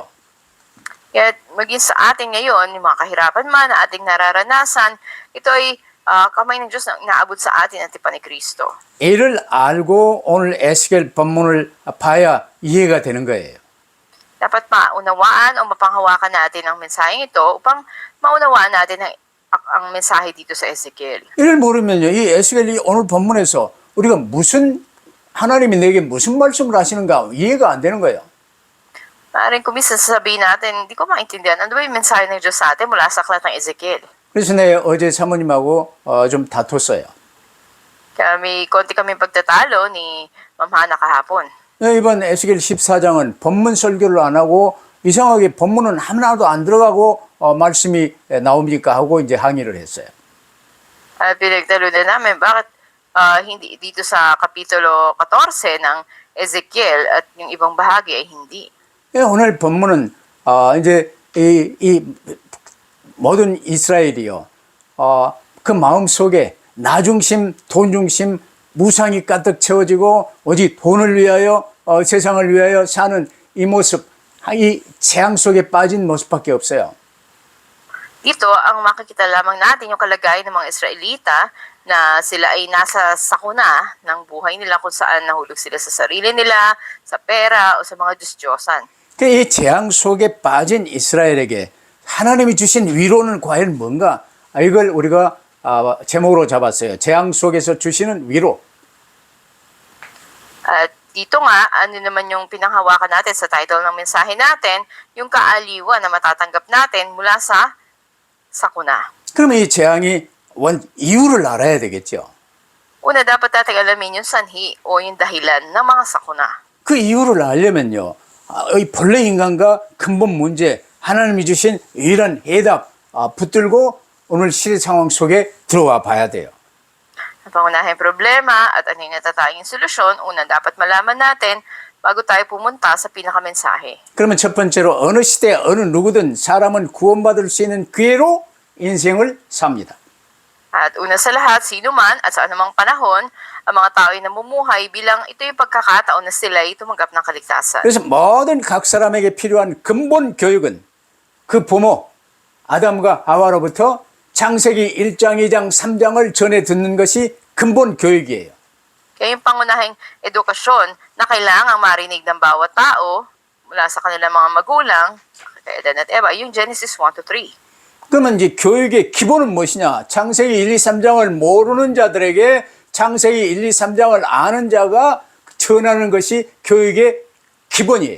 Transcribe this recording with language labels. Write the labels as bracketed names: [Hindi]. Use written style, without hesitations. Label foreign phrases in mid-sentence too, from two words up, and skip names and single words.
[Filipino] Kaya maging sa atin ngayon, yung mga kahirapan man na ating nararanasan, ito ay kamay ng Diyos na inaabot sa atin at tipan ni Kristo. [Korean] 이를 알고 오늘 에스겔 본문을 봐야 이해가 되는 거예요. [Filipino] Dapat maunawaan o mapanghawakan natin ang mensaheng ito upang maunawaan natin ang mensahe dito sa Ezekiel. [Korean] 이를 모르면요, 이 에스겔이 오늘 본문에서 우리가 무슨 하나님이 내게 무슨 말씀을 하시는가 이해가 안 되는 거예요. [Filipino] Maaaring kumisa sasabihin natin, hindi ko maintindihan. Ano ba yung mensahe ng Diyos sa atin mula sa aklat ng Ezekiel? [Korean] 그래서 내가 어제 사모님하고 좀 다퉜어요. [Filipino] Kaya may konti kami pagtatalo ni Ma'am Hana kahapon. [Korean] 이번 에스겔 14장은 본문 설교를 안 하고 이상하게 본문은 하나도 안 들어가고 말씀이 나옵니까 하고 이제 항의를 했어요. [Filipino] At pinagtalo na namin, bakit hindi dito sa Kapitulo 14 ng Ezekiel at yung ibang bahagi ay hindi. [Korean] 오늘 본문은 이제 이 모든 이스라엘이요, 그 마음 속에 나 중심, 돈 중심, 무상이 가득 채워지고 오직 돈을 위하여 세상을 위하여 사는 이 모습, 이 재앙 속에 빠진 모습밖에 없어요. [Filipino] Dito, ang makikita lamang natin yung kalagayan ng mga Israelita na sila ay nasa sakuna ng buhay nila kung saan nahulog sila sa sarili nila, sa pera o sa mga Diyos-Diyosan. [Korean] 이 재앙 속에 빠진 이스라엘에게 하나님이 주신 위로는 과연 뭔가? 이걸 우리가 제목으로 잡았어요. 재앙 속에서 주시는 위로. [Filipino] At dito nga, ano naman yung pinanghawakan natin sa title ng mensahe natin, yung kaaliwan na matatanggap natin mula sa sakuna. [Korean] 그러면 이 재앙이 이유를 알아야 되겠죠. [Filipino] Una, dapat natin alamin yung sanhi o yung dahilan ng mga sakuna. [Korean] 그 이유를 알려면요, 이 본래 인간과 근본 문제, 하나님이 주신 유일한 해답 붙들고 오늘 시대 상황 속에 들어와 봐야 돼요. [Filipino] Ang pangunahing problema at ano yung natatanging solusyon, una dapat malaman natin bago tayo pumunta sa pinakamensahe. [Korean] 그러면 첫 번째로 어느 시대 어느 누구든 사람은 구원받을 수 있는 기회로 인생을 삽니다. [Filipino] At una sa lahat, sino man at sa anumang panahon, ang mga tao ay namumuhay bilang ito yung pagkakataon na sila ay tumanggap ng kaligtasan. [Korean] 그래서 모든 각 사람에게 필요한 근본 교육은 그 부모 아담과 하와로부터 창세기 1장, 2장, 3장을 전해 듣는 것이 근본 교육이에요. [Filipino] Kaya yung pangunahing edukasyon na kailangang marinig ng bawat tao mula sa kanilang mga magulang, kay Adan at Eva, yung Genesis 1-3. [Korean] 그러면 이제 교육의 기본은 무엇이냐? 창세기 1, 2, 3장을 모르는 자들에게 창세기 1, 2, 3장을 아는 자가 전하는 것이 교육의 기본이에요.